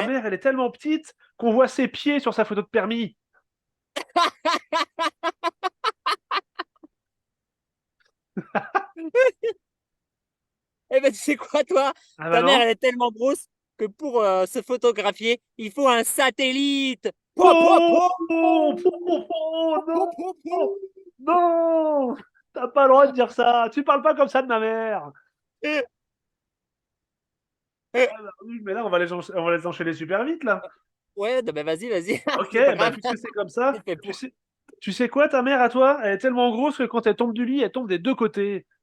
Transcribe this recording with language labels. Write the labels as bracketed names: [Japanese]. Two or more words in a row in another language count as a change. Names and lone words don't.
[French] mère, elle est tellement petite qu'on voit ses pieds sur sa photo de permis. Eh ben, tu sais quoi, toi? Ah Ta bah mère, non. elle est tellement grosse que pour se photographier, il faut un satellite. Po, po, Oh, po, oh, oh, oh, po, non, po, po. non, t'as pas le droit de dire ça. Tu parles pas comme ça de ma mère. Eh, Ah bah oui, mais là, on va les enchaîner super vite, là. Ouais, ben vas-y. Ok, C'est pas bah, grave. puisque c'est comme ça, Il fait pour. tu sais quoi, ta mère à toi, elle est tellement grosse que quand elle tombe du lit, elle tombe des deux côtés.